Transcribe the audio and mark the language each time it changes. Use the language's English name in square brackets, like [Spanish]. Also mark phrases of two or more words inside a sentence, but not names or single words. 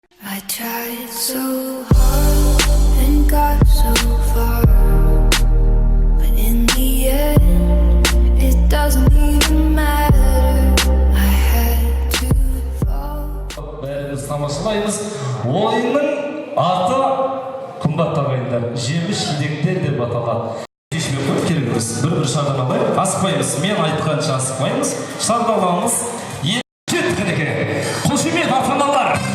[English] I tried so hard and got so far, but in the end, it doesn't even matter. I had to fall. [Kazakh] Бәріміз тамашалаймыз. Ойынның аты қымбат ағайындар, жеміс жидектер деп аталады. Шешімге көп керек емес. Бір шардан алайық. Асықпаймыз. Мен айтқанша асықпаймыз. Шарды аламыз. Кеткенеке. Қошемет ата-аналар.